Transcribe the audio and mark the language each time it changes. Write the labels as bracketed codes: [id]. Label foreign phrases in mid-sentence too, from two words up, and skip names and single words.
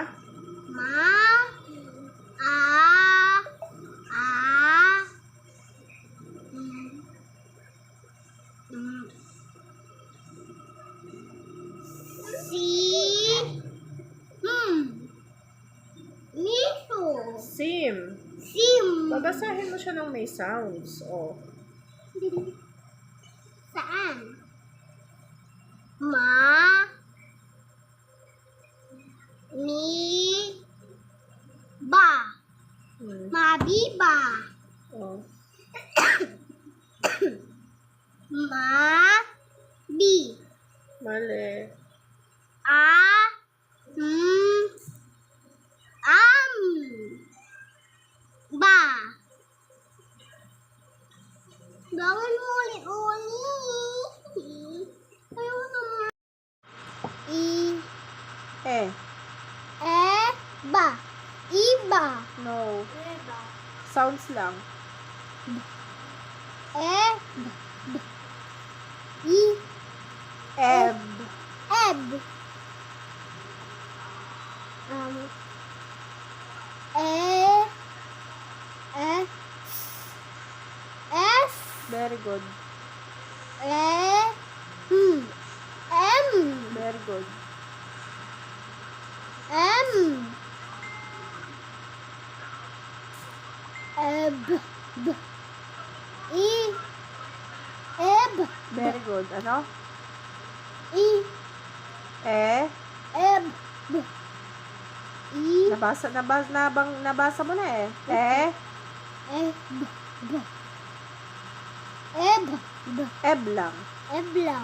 [tl] ma a mm, mm, si miso Sim. sim Babasahin mo siya ng may sounds. Oh. saan ma mi ba mabiba Oh. ma bi Mali. am ba gawin mo ulit ayaw naman Eh. ba iba [en] No. Sounds lang. Eb. eb S Very good. M Very good. eb Very good. [tl] Ano? I Eh. eb I Nabasa mo na eh. Eh. eb eb Eb lang. eb lang